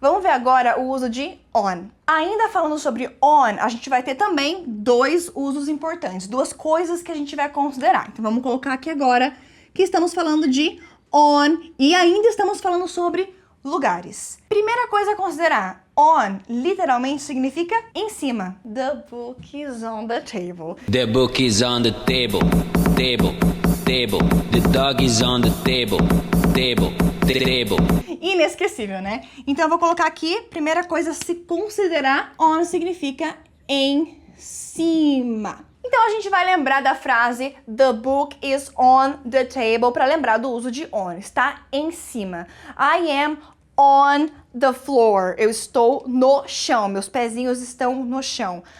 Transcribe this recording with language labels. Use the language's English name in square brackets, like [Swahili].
[Portuguese] Vamos ver agora o uso de on. Ainda falando sobre on, a gente vai ter também dois usos importantes, duas coisas que a gente vai considerar. Então vamos colocar aqui agora que estamos falando de on e ainda estamos falando sobre lugares. Primeira coisa a considerar, on literalmente significa em cima. [English] The book is on the table. The book is on the table, table, table. The dog is on the table, table, table. [Portuguese] Inesquecível, né? Então eu vou colocar aqui, primeira coisa a se considerar, on significa em cima. Então a gente vai lembrar da frase [English] the book is on the table [Portuguese] para lembrar do uso de on, está em cima. [English] I am on the floor. [Portuguese] Eu estou no chão, meus pezinhos estão no chão.